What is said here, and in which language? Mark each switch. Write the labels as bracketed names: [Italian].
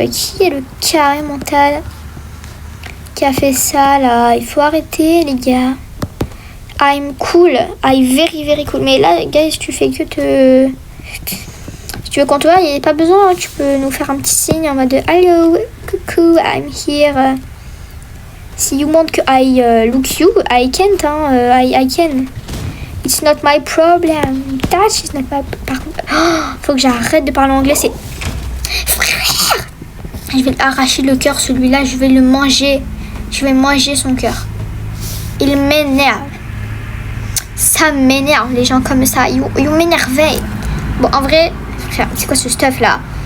[French] Qui est le carré mental qui a fait ça là? Il faut arrêter les gars. [English] I'm cool. I'm very very cool. [French] Mais là, guys, tu fais que te... Si tu veux qu'on te voit, il n'y a pas besoin. Tu peux nous faire un petit signe en mode hello, coucou, [English] I'm here. Si you want que I look you, I can't. I can. It's not my problem. That is not my... [French] Par contre, faut que j'arrête de parler anglais. C'est... Frère! Je vais arracher le cœur, celui-là. Je vais le manger. Je vais manger son cœur. Il m'énerve. Ça m'énerve, les gens comme ça. Ils m'énervent. Bon, en vrai, c'est quoi ce stuff là?